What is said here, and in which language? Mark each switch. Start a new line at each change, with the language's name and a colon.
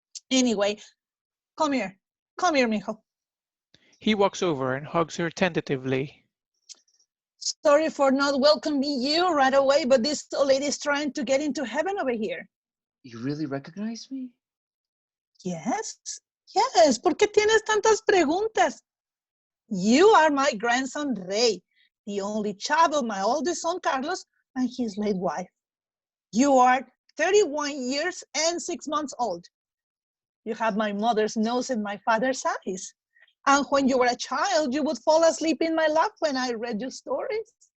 English: Anyway, come here. Come here, mijo. He walks over and hugs her tentatively. Sorry for not welcoming you right away, but this old lady is trying to get into heaven over here. You really recognize me? Yes, yes.
Spanish: ¿Por qué tienes tantas preguntas?
English: You are my grandson, Rey, the only child of my oldest son, Carlos, and his late wife. You are 31 years and 6 months old. You have my mother's nose and my father's eyes. And when you were a child, you would fall asleep in my lap when I read you stories.